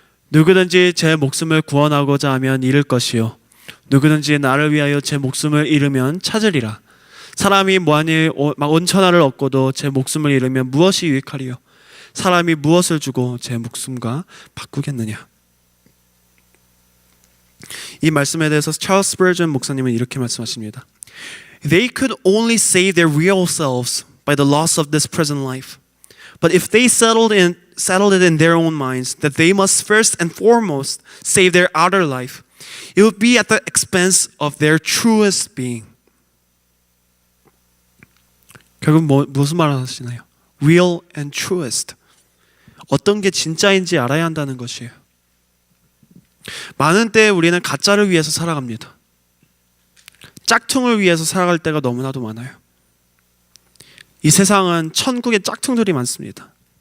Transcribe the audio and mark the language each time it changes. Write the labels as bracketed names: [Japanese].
[Korean] 누구든지 제 목숨을 구원하고자 하면 잃을 것이요 누구든지 나를 위하여 제 목숨을 잃으면 찾으리라. 사람이 만일 온천하를 얻고도 제 목숨을 잃으면 무엇이 유익하리요? 사람이 무엇을 주고 제 목숨과 바꾸겠느냐? 이 말씀에 대해서 찰스 스퍼전 목사님은 이렇게 말씀하십니다. [English] They could only save their real selves by the loss of this present life. But if they settled it in their own minds that they must first and foremost save their outer life, it would be at the expense of their truest being. [Korean] 결국 무슨 말을 하시나요? [English] Real and truest. [Korean] 어떤 게 진짜인지 알아야 한다는 것이에요. 많은 때에 우리는 가짜를 위해서 살아갑니다. 짝퉁을 위해서 살아갈 때가 너무나도 많아요. 이 세상은 천국의 짝퉁들이 많습니다.